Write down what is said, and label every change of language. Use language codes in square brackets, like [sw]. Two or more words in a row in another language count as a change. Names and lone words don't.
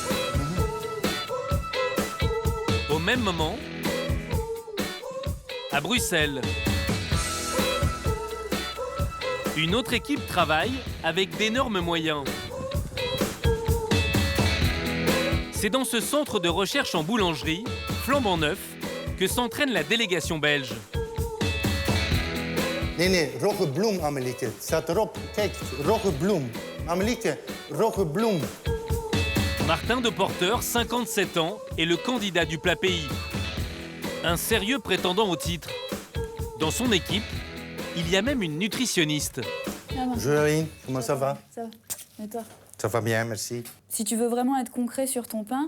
[fr] Au même moment, à Bruxelles, une autre équipe travaille avec d'énormes moyens. C'est dans ce centre de recherche en boulangerie, flambant neuf, que s'entraîne la délégation belge. [nl] Nee, rode bloem, Amelike. Het staat erop. Kijk, rode bloem. Amelike, rode bloem. [fr] Martin de Porter, 57 ans, est le candidat du plat pays. Un sérieux prétendant au titre. Dans son équipe, il y a même une nutritionniste. Bonjour, Aline. Comment ça va? Ça va. Et toi? Ça va bien, merci. Si tu veux vraiment être concret sur ton pain,